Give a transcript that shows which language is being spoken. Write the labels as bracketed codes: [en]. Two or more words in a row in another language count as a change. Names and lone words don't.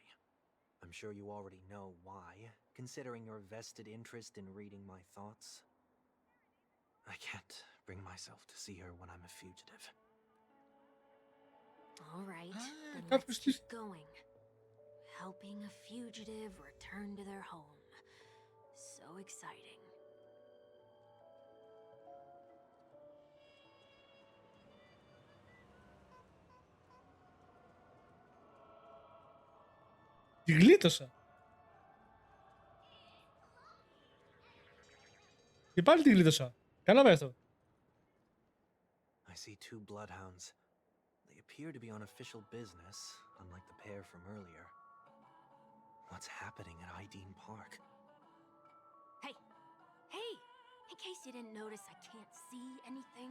[en] I'm sure you already know why, considering your vested interest in reading my thoughts. I can't bring myself to see her when I'm a fugitive. All right, then [el] κάποιος [en] let's keep going. Helping a fugitive return to their home. So exciting. [el] Τη γλίτωσα. Και πάλι τη γλίτωσα. Καλό με αυτό. [en] I see two bloodhounds. They appear to be on official business, unlike the pair from earlier. What's happening at Ideen Park? Hey! Hey! In case you didn't notice, I can't see anything.